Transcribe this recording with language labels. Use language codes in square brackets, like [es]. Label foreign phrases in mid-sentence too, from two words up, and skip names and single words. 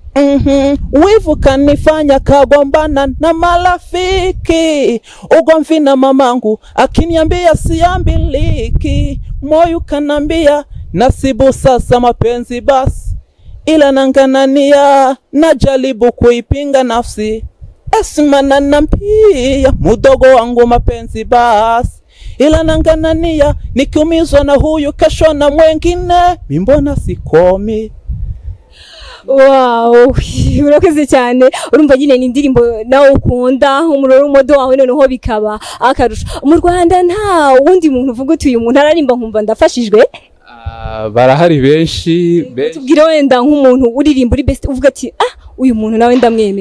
[sw] Wivu kanifanya kagombana na marafiki, ugomvi na mamangu akiniambia siambiliki, moyo kanambia nasibu sasa mapenzi basi, ila nanganania najaribu kuipinga nafsi, esimana nampia mudogo wangu mapenzi basi, ila nanganania nikiumizwa na huyu kesho na mwengine mimbona sikomi. [rw] Wow, urakoze cyane. Urumva nyine ni indirimbo nawe ukunda umuroro modo wawe noneho bikaba akarusho. Mu Rwanda nta wundi muntu uvuga uti uyu muntu ararimba nkumva ndafashijwe? Barahari benshi. Tubwire wenda nk'umuntu uririmba uri best uvuga ati uyu muntu nawe ndamwemera.